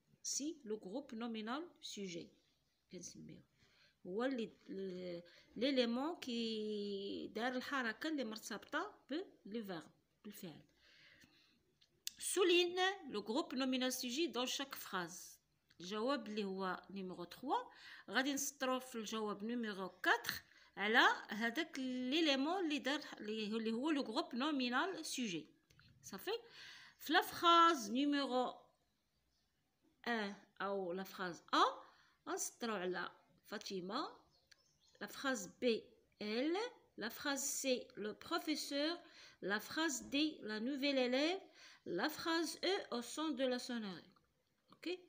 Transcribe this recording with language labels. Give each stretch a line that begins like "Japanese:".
French: si le groupe nominal sujet
Arabic: هو
French: l'élément qui
Arabic: دار الحركة اللي مرتبطة بالverbe بالفعل.
French: Souligne le groupe nominal sujet dans chaque phrase.
Arabic: الجواب اللي هو نيميرو 3 غادي نسطرو في الجواب نيميرو 4 على هذاك ليليمون اللي دار اللي هو لو جروب نومينال سوجي صافي.
French: في لا فراز نيميرو 1 او لا فراز ا
Arabic: نسطرو على
French: فاطمه، لا فراز بي elle, la phrase C le professeur, la phrase D la nouvelle élève, la phrase E au son de la sonnerie. OK.